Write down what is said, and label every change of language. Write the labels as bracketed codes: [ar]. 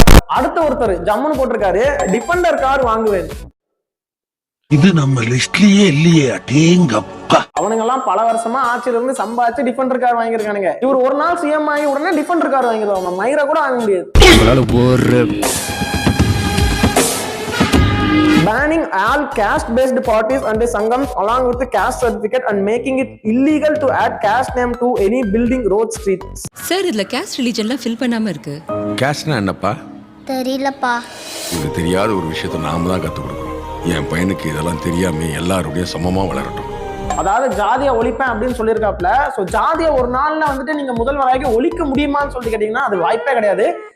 [ta] அடுத்த ஒருத்தர் ஜம்முன்னு போட்டிருக்காரு, டிஃபெண்டர் கார் வாங்குவேன். இது நம்ம லிஸ்ட்லயே இல்லையே. அடேங்கப்பா, அவனுங்க எல்லாம் பல வருஷமா ஆட்சியில இருந்து சம்பாதிச்சு டிஃபெண்டர் கார் வாங்கியிருக்கானுங்க. இவர் ஒரு நாள் சிஎம் ஆகி உடனே டிஃபெண்டர் கார் வாங்கிடுவாங்க. மயிரை கூட வாங்க முடியாது. [en] Banning all caste-based parties and sangams along with the caste certificate and making it illegal to add caste name to any building, road, streets. [ta] Sir, இதுல [en] caste religion [ta] லாம் ஃபில் பண்ணாம இருக்கு. கேஷ்னா என்னப்பா? தெரியலப்பா. இது தெரியாத ஒரு விஷயத்தை நாம தான் கத்துக் கொடுக்கணும். என் பையனுக்கு இதெல்லாம் தெரியாம எல்லாருடைய சமமா வளரட்டும். அதாவது ஜாதியை ஒழிப்பேன் அப்படின்னு சொல்லியிருக்காப்ல. ஸோ ஜாதியை ஒரு நாள்ல வந்துட்டு நீங்க முதல்வராகி ஒழிக்க முடியுமான்னு சொல்லிட்டு கேட்டீங்கன்னா அது வாய்ப்பே கிடையாது.